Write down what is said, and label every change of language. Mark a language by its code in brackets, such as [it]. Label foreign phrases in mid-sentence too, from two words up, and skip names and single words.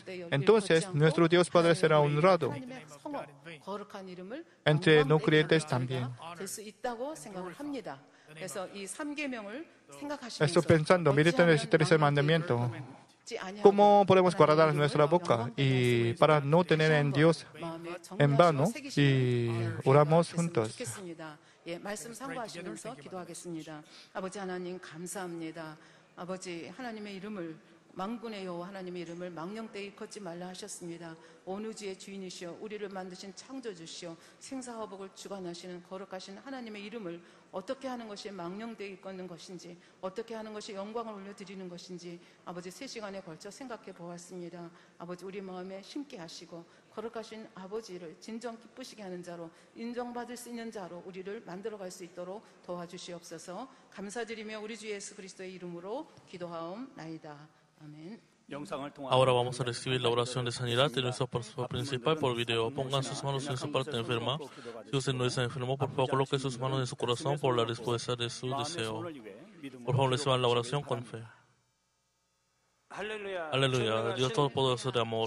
[es] Entonces, nuestro Dios Padre será honrado entre no creyentes también. Estoy pensando, meditando en el tercer mandamiento. ¿Cómo podemos guardar nuestra boca y para no tener en Dios en vano? Y oramos juntos. [ko] 말씀 상고하시면서 기도하겠습니다. 아버지 하나님 감사합니다. 아버지 하나님의 이름을 만군의 여호와 하나님의 이름을 망령되이 걷지 말라 하셨습니다. 온 우주의 주인이시여 우리를 만드신 창조주시여 생사화복을 주관하시는 거룩하신 하나님의 이름을 어떻게 하는 것이 망령되이 걷는 것인지 어떻게 하는 것이 영광을 올려드리는 것인지 아버지 3시간에 걸쳐 생각해 보았습니다. 아버지 우리 마음에 심게 하시고 거룩하신 아버지를 진정 기쁘시게 하는 자로 인정받을 수 있는 자로 우리를 만들어갈 수 있도록 도와주시옵소서. 감사드리며 우리 주 예수 그리스도의 이름으로 기도하옵나이다. 아멘. [es] Ahora vamos a recibir la oración de sanidad de nuestro pastor principal por video. Pongan sus manos en su parte enferma. Si usted no está enfermo, por favor, coloque sus manos en su corazón por la respuesta de su deseo. Por favor, reciban la oración con fe. Aleluya, Dios Todopoderoso de amor.